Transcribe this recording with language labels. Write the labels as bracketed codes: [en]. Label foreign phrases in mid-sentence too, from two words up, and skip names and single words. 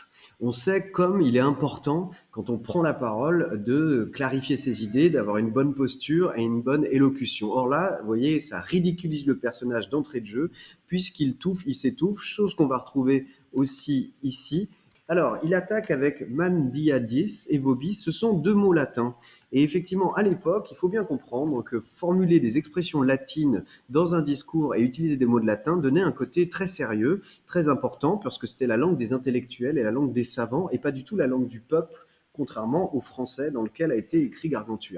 [fr] On sait comme il est important, quand on prend la parole, de clarifier ses idées, d'avoir une bonne posture et une bonne élocution. Or là, vous voyez, ça ridiculise le personnage d'entrée de jeu, puisqu'il touffe, il s'étouffe, chose qu'on va retrouver aussi ici. Alors, il attaque avec [la] mandiadis et vobis, [fr] ce sont deux mots latins. Et effectivement, à l'époque, il faut bien comprendre que formuler des expressions latines dans un discours et utiliser des mots de latin donnait un côté très sérieux, très important, parce que c'était la langue des intellectuels et la langue des savants, et pas du tout la langue du peuple, contrairement au français dans lequel a été écrit Gargantua.